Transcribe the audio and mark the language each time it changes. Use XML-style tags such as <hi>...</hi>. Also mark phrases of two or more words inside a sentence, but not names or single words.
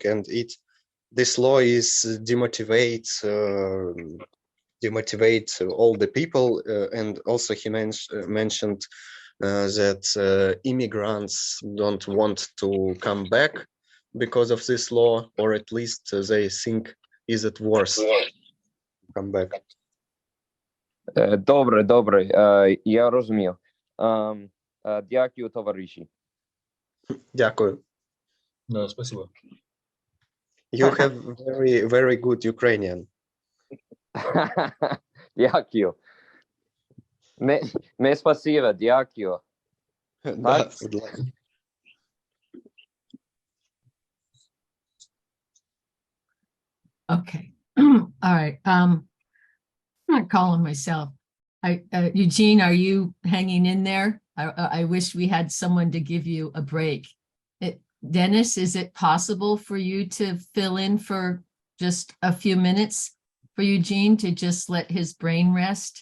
<en>And this law is demotivate all the people, and also he mentioned that immigrants don't want to come back because of this law, or at least they think is it worse come back.</en> <uk>Добре, я розумію. Дякую, товариші. Дякую.</uk> <ru>Да, спасибо.</ru> <en>You have very, very good Ukrainian.</en> <uk>Дякую. Не спасибо, дякую. Да, будь ласка.</uk> <en>Okay. All right. I'm not calling myself. Eugene, are you hanging in there? I wish we had someone to give you a break. Dennis, is it possible for you to fill in for just a few minutes for Eugene to just let his brain rest?</en>